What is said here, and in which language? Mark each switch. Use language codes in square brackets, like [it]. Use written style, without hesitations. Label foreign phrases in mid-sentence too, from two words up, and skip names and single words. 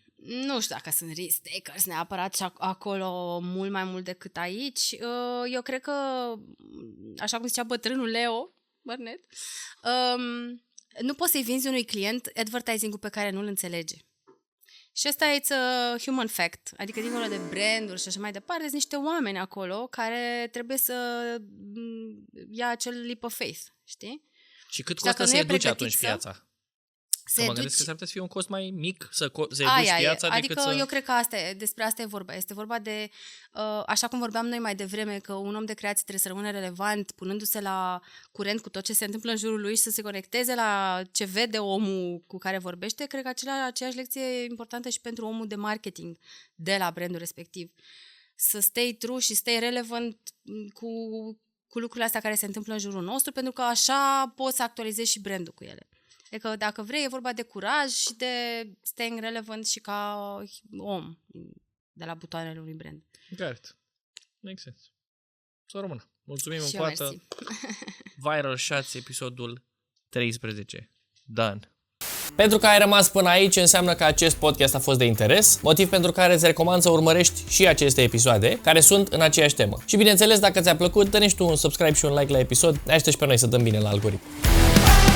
[ro] Nu știu dacă sunt [en] risk takers [ro] neapărat și acolo mult mai mult decât aici. Eu cred că, așa cum zicea bătrânul Leo Burnett, nu poți să-i vinzi unui client advertising-ul pe care nu-l înțelege. Și ăsta e [en] human fact, [ro] adică dincolo de branduri și așa mai departe, sunt niște oameni acolo care trebuie să ia acel [en] leap of faith, [ro] știi? Și cât costă să educi atunci piața? Mă gândesc că s-ar putea să fie un cost mai mic să educi piața decât adică eu cred că despre asta e vorba. Este vorba de, așa cum vorbeam noi mai devreme, că un om de creație trebuie să rămână relevant, punându-se la curent cu tot ce se întâmplă în jurul lui și să se conecteze la ce vede omul cu care vorbește. Cred că aceeași lecție e importantă și pentru omul de marketing de la brandul respectiv. Să [en] stay true [ro] și [en] stay relevant [ro] cu lucrurile astea care se întâmplă în jurul nostru, pentru că așa poți să actualizezi și brandul cu ele. Adică dacă vrei, e vorba de curaj și de [en] staying relevant [ro] și ca om de la butoanele unui brand. [en] Got it. Makes sense. [ro] Să rămână. Mulțumim încă o dată. Viral Shots, episodul 13. Done. Pentru că ai rămas până aici, înseamnă că acest podcast a fost de interes, motiv pentru care îți recomand să urmărești și aceste episoade, care sunt în aceeași temă. Și bineînțeles, dacă ți-a plăcut, dă-ne și tu un subscribe și un like la episod, ne aștept și pe noi să dăm bine la algoritm.